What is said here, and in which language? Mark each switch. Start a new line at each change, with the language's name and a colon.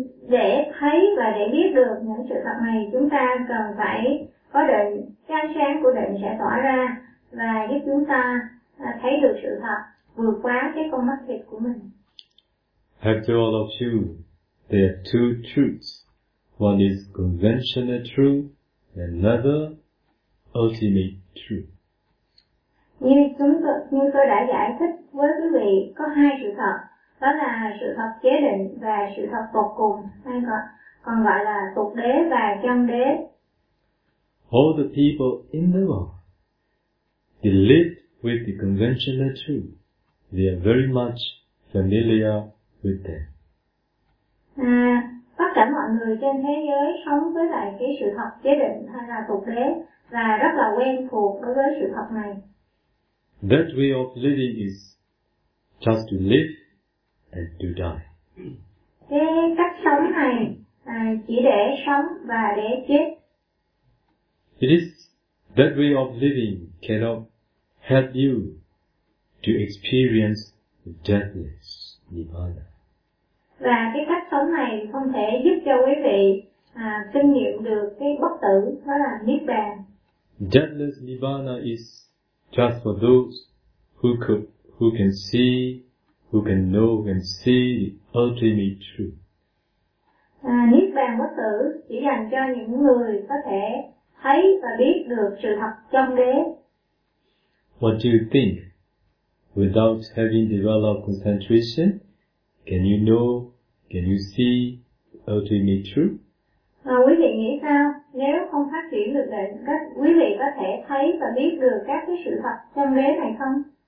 Vietnamese: Để thấy và để biết được những sự thật này, chúng ta cần phải có định, cái ánh sáng của định sẽ tỏa ra và giúp chúng ta thấy được sự thật vượt quá cái con mắt thịt của mình.
English: After all of you, there are two truths. One is conventional truth, another ultimate truth.
Vietnamese: Như tôi đã giải thích với quý vị, có hai sự thật, đó là sự thật chế định và sự thật tột cùng, hay còn gọi là tột đế và chân đế.
English: All the people in the world, they live with the conventional truth. They are very much familiar with them.
Vietnamese: Tất cả mọi người trên thế giới sống với lại cái sự thật chế định hay là tục đế và rất là quen thuộc đối với sự thật này.
English: That way of living is just to live and to die.
Vietnamese: Cái cách sống này chỉ để sống và để chết.
English: It is that way of living cannot help you to experience the deathless nirvana.
Vietnamese: Và cái cách sống này không thể giúp cho quý vị kinh nghiệm được cái bất tử, đó là niết bàn.
English: Deathless nirvana is just for those who can know and see the ultimate truth.
Vietnamese: Niết bàn bất tử chỉ dành cho những người có thể thấy và biết được sự thật trong đế.
English: What do you think? Without having developed concentration, can you know, can you see the ultimate truth?
Vietnamese: Quý vị nghĩ sao? Nếu không phát triển được định, quý vị có thể thấy và biết được các cái sự thật trong đế này không?